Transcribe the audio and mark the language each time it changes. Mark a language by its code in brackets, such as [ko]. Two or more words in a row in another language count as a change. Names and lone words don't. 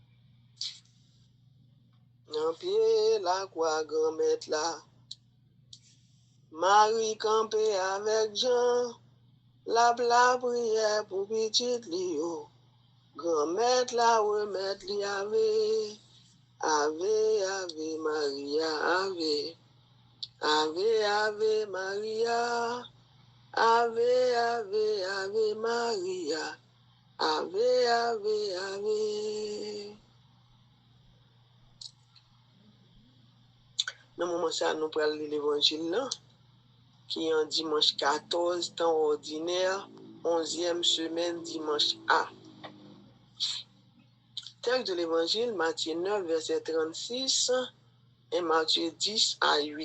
[fr] En pied, la croix, grand-mère là. Marie campé avec Jean. La prière pour petit Lio. Grand-mère là, remettre li ave. [la] Ave, ave, Maria, ave. Ave, ave, Maria. Ave, ave, ave, Maria. Ave, ave, ave. [fr] Dans le moment ça, nous prenons l'évangile là, qui est en dimanche 14, temps ordinaire, 11e semaine, dimanche A. Texte de l'évangile, Matthieu 9, verset 36, et Matthieu 10 à 8.